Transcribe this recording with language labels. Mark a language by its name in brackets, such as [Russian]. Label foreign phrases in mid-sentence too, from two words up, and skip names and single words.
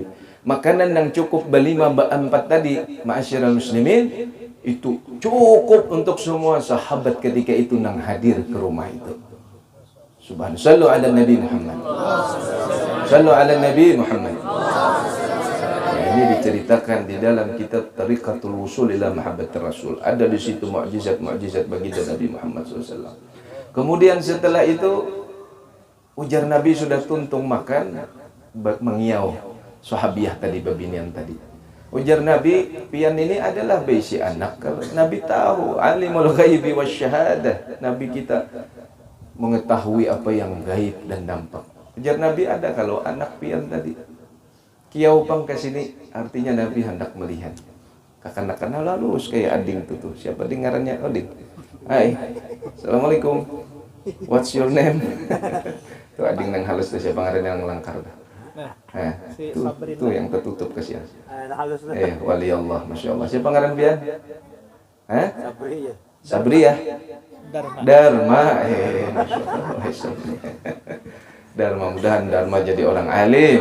[Indonesian] Makanan yang cukup berlima ba-4 tadi, [Arabic] معاشر المسلمين, [Indonesian] itu cukup untuk semua sahabat ketika itu nang hadir ke rumah itu. Subhanallah. [Arabic] صلوا على نبي محمد. صلوا على نبي محمد. [Indonesian] Nah, ini diceritakan di dalam kitab Tariqatul Wusul ila Mahabbatir Rasul. Ada di situ mukjizat-mukjizat baginda Nabi Muhammad SAW. [Banjar] Kemudian setelah itu ujar Nabi sudah tuntung makan mengiau sahabiah tadi babinian tadi. Ujar Nabi pian ini adalah baisi anak. [Indonesian] Kalau Nabi tahu [Arabic] عالم الغيب والشهادة. [Indonesian] Nabi kita mengetahui apa yang gaib dan nampak. [Banjar] Ujar Nabi ada kalau anak pian tadi. Kiau pang ke sini artinya Nabi hendak melihat. Kakan-kakan halus kayak ading tuh. Siapa dengarannya ading? [Indonesian] Hai. Assalamualaikum. [English] What's your name? [Banjar] Itu ading nang halus tuh siapa ngaran yang langkar dah. [Indonesian] Nah, Itu yang tertutup kasihan. halus na. [Arabic] ولي الله، ما شاء الله. [Banjar] Siapa ngaran pian? [Indonesian] Sabri ya. Sabri ya. Dharma. Dharma, [Arabic] ما شاء الله. [Indonesian] Dharma, mudahan Dharma jadi orang alim.